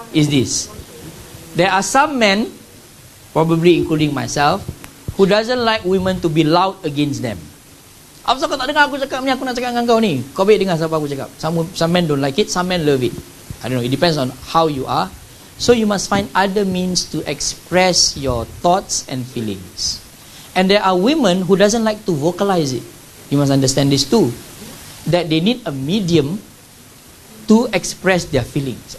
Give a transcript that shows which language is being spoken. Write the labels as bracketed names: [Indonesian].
[English] There are some men, probably including myself, who doesn't like women to be loud against them. [Malay] Apa kau tak dengar aku cakap ni, aku nak cakap dengan kau ni. Kau baik dengar siapa aku cakap. [English] Some men don't like it, some men love it. I don't know, it depends on how you are. So you must find other means to express your thoughts and feelings. And there are women who doesn't like to vocalize it. You must understand this too. That they need a medium to express their feelings.